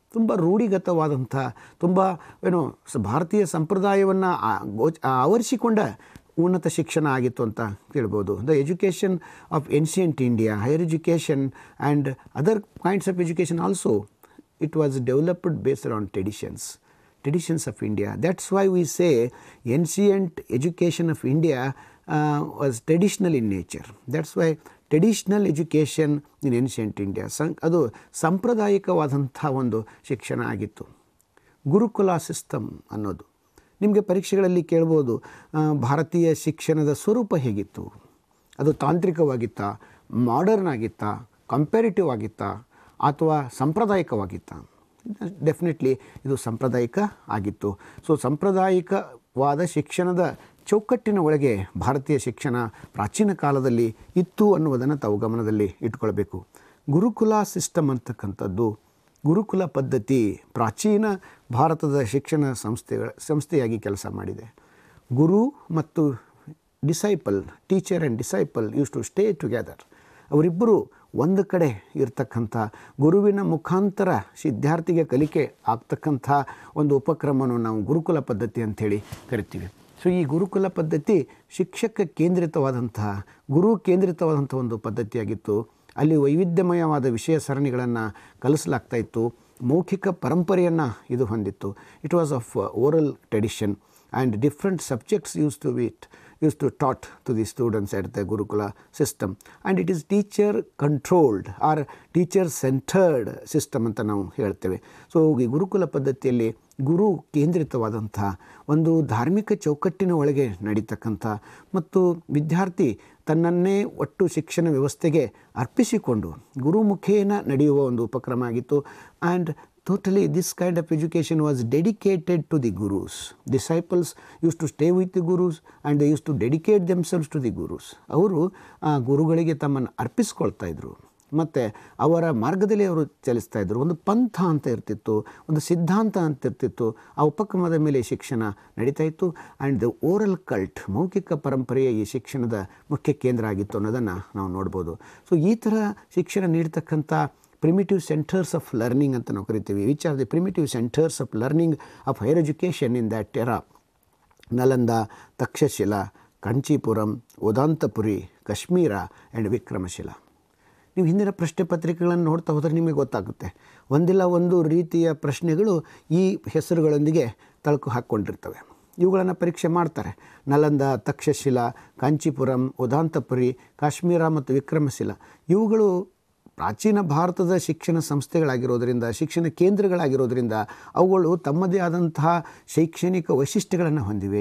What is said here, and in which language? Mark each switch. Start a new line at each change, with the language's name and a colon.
Kannada: ತುಂಬ ರೂಢಿಗತವಾದಂಥ, ತುಂಬ ಭಾರತೀಯ ಸಂಪ್ರದಾಯವನ್ನು ಆವರಿಸಿಕೊಂಡ ಉನ್ನತ ಶಿಕ್ಷಣ ಆಗಿತ್ತು ಅಂತ ಹೇಳ್ಬೋದು.
English: The education of ancient India, higher education and other kinds of education also, it was developed based on traditions of India. That's why we say ancient education of India was traditional in nature. That's why traditional education in ancient India,
Kannada: ಅದು ಸಾಂಪ್ರದಾಯಿಕವಾದಂಥ ಒಂದು ಶಿಕ್ಷಣ ಆಗಿತ್ತು. ಗುರುಕುಲ system ಅನ್ನೋದು ನಿಮಗೆ ಪರೀಕ್ಷೆಗಳಲ್ಲಿ ಕೇಳ್ಬೋದು, ಭಾರತೀಯ ಶಿಕ್ಷಣದ ಸ್ವರೂಪ ಹೇಗಿತ್ತು? ಅದು ತಾಂತ್ರಿಕವಾಗಿತ್ತಾ, ಮಾಡರ್ನ್ ಆಗಿತ್ತಾ, ಕಂಪ್ಯಾರಿಟಿವ್ ಆಗಿತ್ತಾ ಅಥವಾ ಸಾಂಪ್ರದಾಯಿಕವಾಗಿತ್ತ? ಡೆಫಿನೆಟ್ಲಿ ಇದು ಸಾಂಪ್ರದಾಯಿಕ ಆಗಿತ್ತು. ಸೊ ಸಾಂಪ್ರದಾಯಿಕವಾದ ಶಿಕ್ಷಣದ ಚೌಕಟ್ಟಿನ ಒಳಗೆ ಭಾರತೀಯ ಶಿಕ್ಷಣ ಪ್ರಾಚೀನ ಕಾಲದಲ್ಲಿ ಇತ್ತು ಅನ್ನುವುದನ್ನು ತಾವು ಗಮನದಲ್ಲಿ ಇಟ್ಕೊಳ್ಬೇಕು. ಗುರುಕುಲ ಸಿಸ್ಟಮ್ ಅಂತಕ್ಕಂಥದ್ದು, ಗುರುಕುಲ ಪದ್ಧತಿ ಪ್ರಾಚೀನ ಭಾರತದ ಶಿಕ್ಷಣ ಸಂಸ್ಥೆಯಾಗಿ ಕೆಲಸ ಮಾಡಿದೆ. ಗುರು ಮತ್ತು
English: Disciple, teacher and disciple use to stay together.
Kannada: ಅವರಿಬ್ಬರು ಒಂದು ಕಡೆ ಇರ್ತಕ್ಕಂಥ, ಗುರುವಿನ ಮುಖಾಂತರ ವಿದ್ಯಾರ್ಥಿಗೆ ಕಲಿಕೆ ಆಗ್ತಕ್ಕಂಥ ಒಂದು ಉಪಕ್ರಮವನ್ನು ನಾವು ಗುರುಕುಲ ಪದ್ಧತಿ ಅಂಥೇಳಿ ಕರಿತೀವಿ. ಸೊ ಈ ಗುರುಕುಲ ಪದ್ಧತಿ ಶಿಕ್ಷಕ ಕೇಂದ್ರಿತವಾದಂತಹ, ಗುರು ಕೇಂದ್ರಿತವಾದಂಥ ಒಂದು ಪದ್ಧತಿಯಾಗಿತ್ತು. ಅಲ್ಲಿ ವೈವಿಧ್ಯಮಯವಾದ ವಿಷಯ ಸರಣಿಗಳನ್ನು ಕಲಿಸಲಾಗ್ತಾ ಇತ್ತು. ಮೌಖಿಕ ಪರಂಪರೆಯನ್ನು ಇದು ಹೊಂದಿತ್ತು.
English: it was of oral tradition and different subjects used to taught to the students at the Gurukula system, and it is teacher controlled or teacher centered system
Kannada: ಅಂತ ನಾವು ಹೇಳ್ತೇವೆ. ಸೊ ಈ ಗುರುಕುಲ ಪದ್ಧತಿಯಲ್ಲಿ ಗುರು ಕೇಂದ್ರಿತವಾದಂಥ ಒಂದು ಧಾರ್ಮಿಕ ಚೌಕಟ್ಟಿನ ಒಳಗೆ ನಡೀತಕ್ಕಂಥ ಮತ್ತು ವಿದ್ಯಾರ್ಥಿ ತನ್ನನ್ನೇ ಒಟ್ಟು ಶಿಕ್ಷಣ ವ್ಯವಸ್ಥೆಗೆ ಅರ್ಪಿಸಿಕೊಂಡು ಗುರುಮುಖೇನ ನಡೆಯುವ ಒಂದು ಉಪಕ್ರಮ ಆಗಿತ್ತು.
English: And totally this kind of education was dedicated to the gurus. Disciples used to stay with the gurus and they used to dedicate themselves to the gurus.
Kannada: ಅವರು ಗುರುಗಳಿಗೆ ತಮ್ಮನ್ನು ಅರ್ಪಿಸ್ಕೊಳ್ತಾ ಇದ್ರು ಮತ್ತು ಅವರ ಮಾರ್ಗದಲ್ಲಿ ಅವರು ಚಲಿಸ್ತಾ ಇದ್ದರು. ಒಂದು ಪಂಥ ಅಂತ ಇರ್ತಿತ್ತು, ಒಂದು ಸಿದ್ಧಾಂತ ಅಂತ ಇರ್ತಿತ್ತು. ಆ ಉಪಕ್ರಮದ ಮೇಲೆ ಶಿಕ್ಷಣ ನಡೀತಾ ಇತ್ತು.
English: and the oral cult,
Kannada: ಮೌಖಿಕ ಪರಂಪರೆಯ ಈ ಶಿಕ್ಷಣದ ಮುಖ್ಯ ಕೇಂದ್ರ ಆಗಿತ್ತು ಅನ್ನೋದನ್ನು ನಾವು ನೋಡ್ಬೋದು. ಸೊ ಈ ಥರ ಶಿಕ್ಷಣ ನೀಡ್ತಕ್ಕಂಥ
English: primitive centers of learning
Kannada: ಅಂತ ನಾವು ಕರಿತೀವಿ.
English: Which are the primitive centers of learning of higher education in that era?
Kannada: Nalanda, Takshashila, Kanchipuram, ಉದಾಂತಪುರಿ, Kashmir and Vikramshila. ನೀವು ಹಿಂದಿನ ಪ್ರಶ್ನೆ ಪತ್ರಿಕೆಗಳನ್ನು ನೋಡ್ತಾ ಹೋದರೆ ನಿಮಗೆ ಗೊತ್ತಾಗುತ್ತೆ, ಒಂದಿಲ್ಲ ಒಂದು ರೀತಿಯ ಪ್ರಶ್ನೆಗಳು ಈ ಹೆಸರುಗಳೊಂದಿಗೆ ತಳಕು ಹಾಕ್ಕೊಂಡಿರ್ತವೆ. ಇವುಗಳನ್ನು ಪರೀಕ್ಷೆ ಮಾಡ್ತಾರೆ. ನಲಂದ, ತಕ್ಷಶಿಲಾ, ಕಾಂಚೀಪುರಂ, ಉದಾಂತಪುರಿ, ಕಾಶ್ಮೀರ ಮತ್ತು ವಿಕ್ರಮಶಿಲಾ ಇವುಗಳು ಪ್ರಾಚೀನ ಭಾರತದ ಶಿಕ್ಷಣ ಸಂಸ್ಥೆಗಳಾಗಿರೋದರಿಂದ, ಶಿಕ್ಷಣ ಕೇಂದ್ರಗಳಾಗಿರೋದರಿಂದ ಅವುಗಳು ತಮ್ಮದೇ ಆದಂತಹ ಶೈಕ್ಷಣಿಕ ವೈಶಿಷ್ಟ್ಯಗಳನ್ನು ಹೊಂದಿವೆ.